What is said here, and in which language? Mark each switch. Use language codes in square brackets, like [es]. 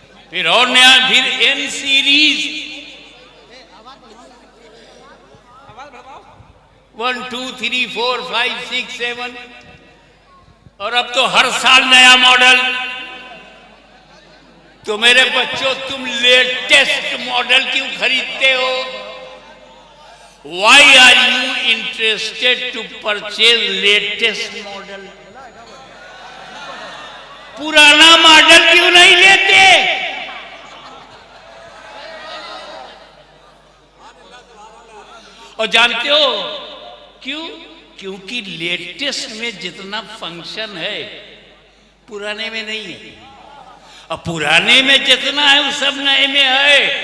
[hi] फिर और नया, फिर एन सीरीज 1 2 3 4 5 6 7, और अब तो हर साल नया मॉडल। तो मेरे बच्चों, तुम लेटेस्ट मॉडल क्यों खरीदते हो? [en] Why are you interested to purchase latest model? [hi] पुराना मॉडल क्यों नहीं लेते? और जानते हो क्यों? क्योंकि लेटेस्ट में जितना फंक्शन है पुराने में नहीं है, और पुराने में जितना है वो सब नए में है।